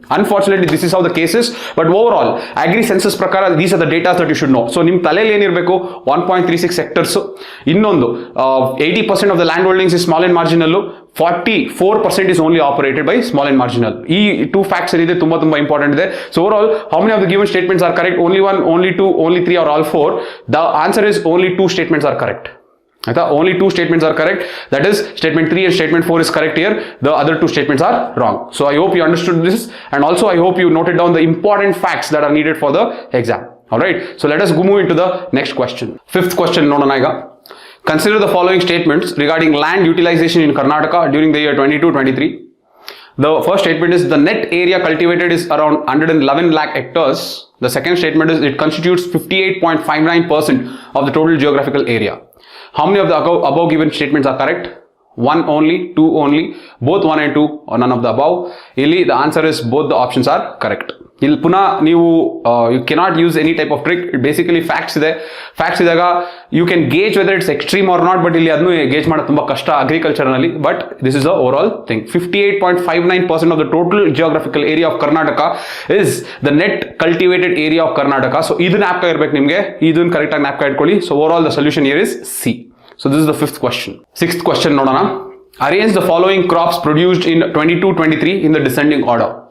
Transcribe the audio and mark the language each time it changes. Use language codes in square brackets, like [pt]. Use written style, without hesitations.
[en] Unfortunately this is how the cases. But overall agri census ಪ್ರಕಾರ these are the datas that you should know. So [kn] ನಿಮ್ಮ ತಲೆಯಲ್ಲಿ ಏನಿರಬೇಕು, [en] 1.36 hectares, ಇನ್ನೊಂದು 80% of the land holdings is small and marginal, 44% is only operated by small and marginal. [kn] ಈ two facts ಏನಿದೆ ತುಂಬಾ important ಇದೆ. [en] So overall how many of the given statements are correct? Only one, only two, only three or all four? The answer is only two statements are correct. [kn] ಆಯ್ತಾ? [en] Only two statements are correct. That is statement 3 and statement 4 is correct here. The other two statements are wrong. So I hope you understood this, and also I hope you noted down the important facts that are needed for the exam. All right, so let us move into the next question. Fifth question [kn] ನೋಡೋಣ ಈಗ. [en] Consider the following statements regarding land utilization in Karnataka during the year 22-23. The first statement is the net area cultivated is around 111 lakh hectares. The second statement is it constitutes 58.59% of the total geographical area. How many of the above given statements are correct? 1 only, 2 only, both 1 and 2, or none of the above? ಇಲ್ಲಿ the answer is both the options are correct. [kn] ಇಲ್ಲಿ ಪುನಃ ನೀವು [en] You cannot use any type of trick. Basically facts ಇದೆ. Facts ಇದ್ದಾಗ you can gauge whether it's extreme or not, [kn] but ಇಲ್ಲಿ ಅದನ್ನು gauge ಮಾಡೋದು ತುಂಬ ಕಷ್ಟ ಅಗ್ರಿಕಲ್ಚರ್ನಲ್ಲಿ. [en] But this is the overall thing. 58.59% of the total geographical area of Karnataka is the net cultivated area of Karnataka. [kn] So ಇದು ಜ್ಞಾಪಕ ಇರಬೇಕು ನಿಮಗೆ, ಇದನ್ನು ಕರೆಕ್ಟಾಗಿ ಜ್ಞಾಪಕ ಇಟ್ಕೊಳ್ಳಿ. [en] So overall the solution here is C. So this is the fifth question. Sixth question ನೋಡೋಣ. Arrange the following crops produced in 22-23 in the descending order.